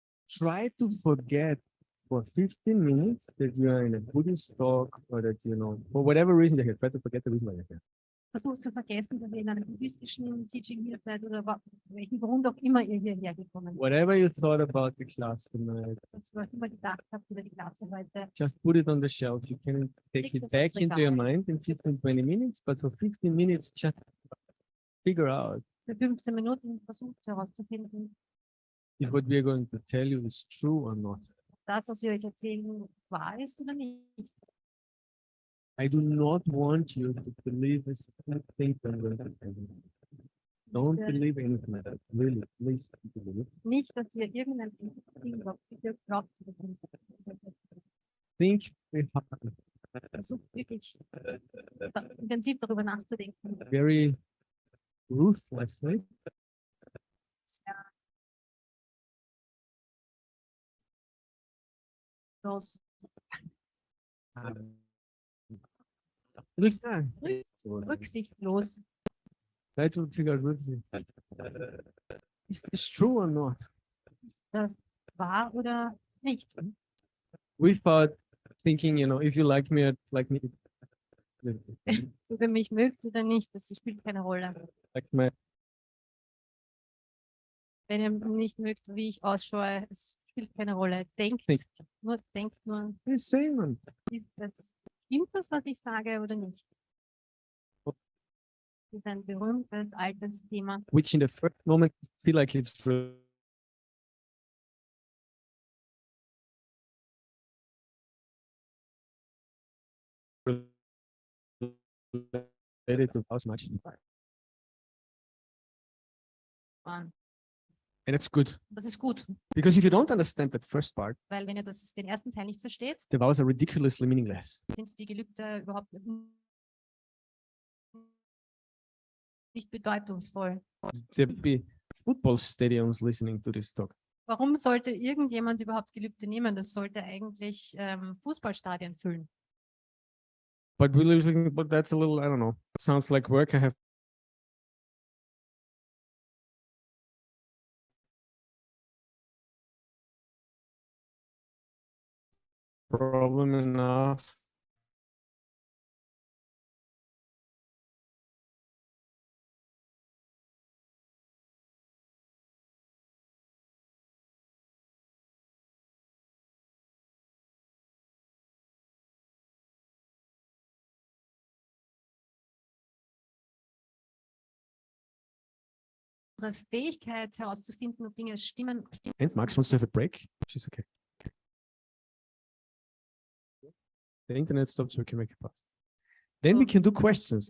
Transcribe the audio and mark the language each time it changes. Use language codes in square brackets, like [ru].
[en] Try to forget for 15 minutes that you are in a Buddhist talk or that, for whatever reason you're here, try to forget the reason why you're here. [de] versucht zu vergessen, dass ihr in einem buddhistischen Teaching hier seid oder welchen Grund auch immer ihr hierher gekommen seid. [en] Whatever you thought about the class tonight, [de] Was ihr immer gedacht habt über die Klasse heute. [en] just put it on the shelf. You can take it back into your mind in 15, 20 minutes, but for 15 minutes, just figure out [de] Für 15 Minuten versucht herauszufinden, [en] if what we are going to tell you is true or not. [de] das, was wir euch erzählen, wahr ist oder nicht. [en] I do not want you to believe a single thing that we're telling you. Don't believe anything like that. Really, please don't believe it. [de] Nicht, dass ihr irgendein Ding glaubt, [en] Think very hard, [de] versucht wirklich intensiv darüber nachzudenken. [en] very ruthlessly, [de] Los. Rücksichtslos. [en] Try to figure out what is this true or not? [de] Ist das wahr oder nicht? [en] Without thinking, if you like me, like me. [de] Ob ihr mich mögt oder nicht, das spielt keine Rolle. [en] Like my [de] Wenn ihr nicht mögt, wie ich ausschaue, es spielt keine Rolle. Denkt nur, [en] same. [de] Stimmt das, was ich sage oder nicht? Das ist ein berühmtes, altes Thema. [en] Which in the first moment feel like it's related to how much. [de] Und [en] And it's good. [de] das ist gut, [en] Because if you don't understand that first part, [de] weil wenn ihr den ersten Teil nicht versteht, [en] the vows are ridiculously meaningless. [de] sind die Gelübde überhaupt nicht bedeutungsvoll. [en] There'd be football stadiums listening to this talk. [de] Warum sollte irgendjemand überhaupt Gelübde nehmen? Das sollte eigentlich Fußballstadien füllen. [en] But but that's a little, I don't know. Sounds like work. I have problem enough. [de] Unsere Fähigkeit herauszufinden, ob Dinge stimmen. [en] And Max wants to have a break, which is okay. The internet stopped, so we can make a pause. Then we can do questions.